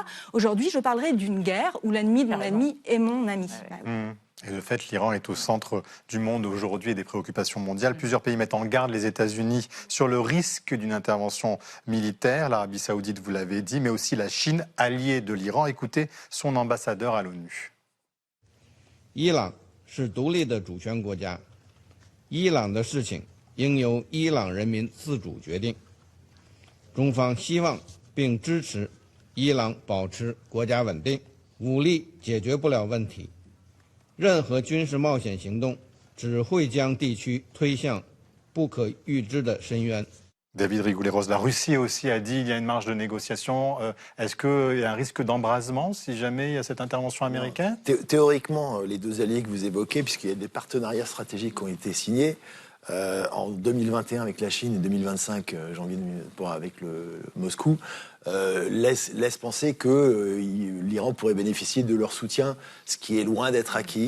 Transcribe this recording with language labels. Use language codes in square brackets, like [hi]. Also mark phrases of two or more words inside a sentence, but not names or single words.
[fr] Aujourd'hui, je parlerai d'une guerre où l'ennemi de mon ennemi est mon ami. Et de fait, l'Iran est au centre du monde aujourd'hui et des préoccupations mondiales. Plusieurs pays mettent en garde les États-Unis sur le risque d'une intervention militaire. L'Arabie Saoudite, vous l'avez dit, mais aussi la Chine, alliée de l'Iran. Écoutez son ambassadeur à l'ONU. [zh] 伊朗是独立的主权国家，伊朗的事情应由伊朗人民自主决定。中方希望并支持伊朗保持国家稳定，武力解决不了问题，任何军事冒险行动只会将地区推向不可预知的深渊。 [fr] David Rigoulet-Rose, la Russie aussi a dit qu'il y a une marge de négociation. Est-ce qu'il y a un risque d'embrasement si jamais il y a cette intervention américaine? Théoriquement, les deux alliés que vous évoquez, puisqu'il y a des partenariats stratégiques qui ont été signés, en 2021 avec la Chine et 2025 janvier avec le Moscou, laisse penser que l'Iran pourrait bénéficier de leur soutien, ce qui est loin d'être acquis.